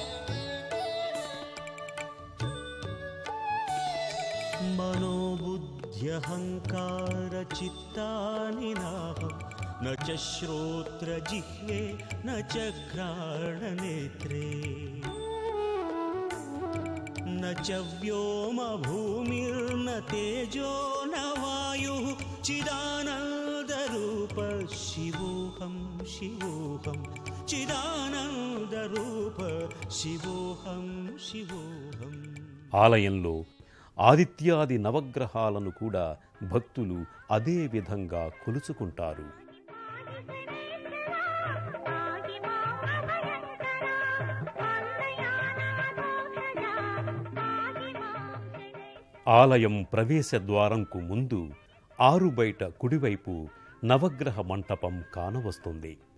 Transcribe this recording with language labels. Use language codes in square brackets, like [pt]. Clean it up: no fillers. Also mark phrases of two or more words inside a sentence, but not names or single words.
[sa] మనోబుద్ధి ह्यहङ्कारचित्तानि नाहं न च श्रोत्रजिह्वे न च घ्राणनेत्रे न च व्योमभूमिर्न तेजो न वायुः चिदानन्दरूप शिवोऽहं शिवोऽहं చిదానందరూప శివోహం శివోహం. [te] ఆలయంలో ఆదిత్యాది నవగ్రహాలను కూడా భక్తులు అదే విధంగా కొలుచుకుంటారు. ఆలయం ప్రవేశ ద్వారంకు ముందు ఆరుబయట కుడివైపు నవగ్రహ మంటపం కానవస్తుంది.